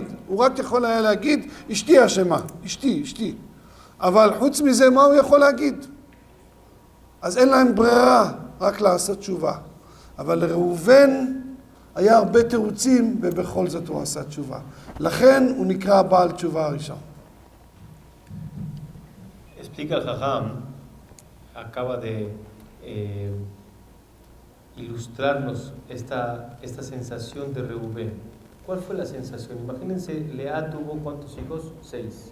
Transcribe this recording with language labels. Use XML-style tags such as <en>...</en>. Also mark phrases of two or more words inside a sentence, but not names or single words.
<he>הוא רק יכול היה להגיד, אשתי אשמה, אשתי. אבל חוץ מזה, מה הוא יכול להגיד? אז אין להם ברירה, רק לעשות תשובה. אבל לראובן היה הרבה תירוצים, ובכל זאת הוא עשה תשובה. לכן הוא נקרא בעל תשובה הראשון.</he> <es>Explica el Jajam, acaba de ilustrarnos esta sensación de Reubén. ¿Cuál fue la sensación? Imagínense, Lea tuvo ¿cuántos hijos? 6.</es>